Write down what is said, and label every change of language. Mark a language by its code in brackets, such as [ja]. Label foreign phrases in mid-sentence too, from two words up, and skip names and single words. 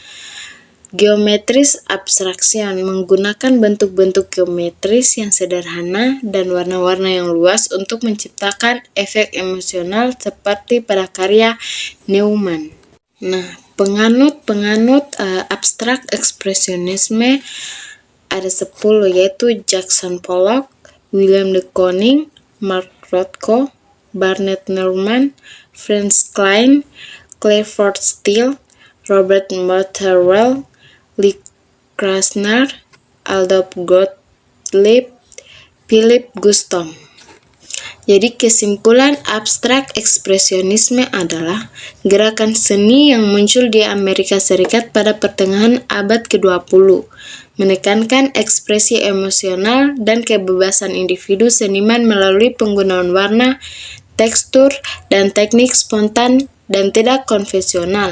[id] Geometris abstraction menggunakan bentuk-bentuk geometris yang sederhana dan warna-warna yang luas untuk menciptakan efek emosional seperti pada karya Newman. Nah, penganut abstrak ekspresionisme ada 10, yaitu Jackson Pollock, William de Kooning, Mark Rothko, Barnett Newman, Franz Kline, Clayford Steele, Robert Motherwell, Lee Krasner, Adolf Gottlieb, Philip Gustav. Jadi kesimpulan, abstrak ekspresionisme adalah gerakan seni yang muncul di Amerika Serikat pada pertengahan abad ke-20, menekankan ekspresi emosional dan kebebasan individu seniman melalui penggunaan warna, tekstur, dan teknik spontan dan tidak konvensional.